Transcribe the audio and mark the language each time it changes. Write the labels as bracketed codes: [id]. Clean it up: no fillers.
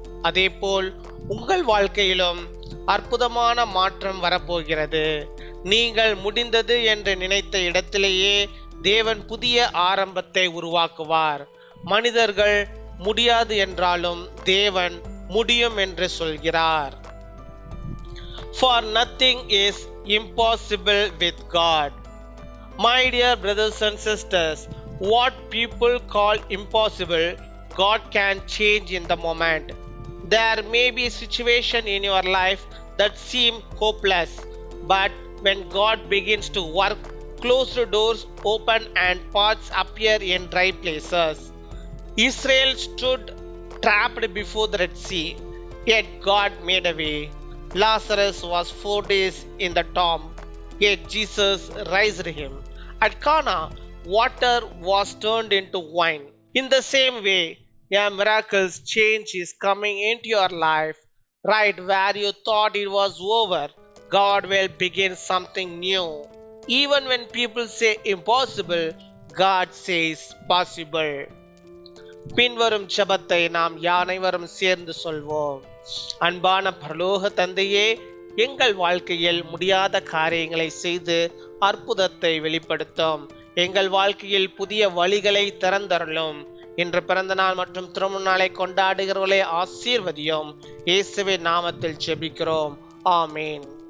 [ta] அதேபோல் உங்கள் வாழ்க்கையிலும் அற்புதமான மாற்றம் வரப்போகிறது. நீங்கள் முடிந்தது என்று நினைத்த இடத்திலேயே தேவன் புதிய ஆரம்பத்தை உருவாக்குவார். மனிதர்கள் முடியாது என்றாலும் தேவன் முடியும் என்று சொல்கிறார். [en] For nothing is impossible with God. My dear brothers and sisters, what people call impossible, God can change in the moment. There may be a situation in your life that seem hopeless, but when God begins to work, closed doors open and paths appear in dry places. Israel stood trapped before the Red Sea, yet God made a way. Lazarus was 4 days in the tomb, yet Jesus raised him. At Cana, water was turned into wine. In the same way, a miraculous change is coming into your life. Right where you thought it was over, God will begin something new. Even when people say impossible, God says possible. [ta] பின்வரும் ஜெபத்தை நாம் அனைவரும் சேர்ந்து சொல்வோம். அன்பான பரலோக தந்தையே, எங்கள் வாழ்க்கையில் முடியாத காரியங்களை செய்து அற்புதத்தை வெளிப்படுத்தும். எங்கள் வாழ்க்கையில் புதிய வழிகளை திறந்தருளும். இன்று பிறந்த நாள் மற்றும் திருமண நாளை கொண்டாடுகிறவர்களை ஆசீர்வதியும். இயேசுவின் நாமத்தில் ஜெபிக்கிறோம். ஆமேன்.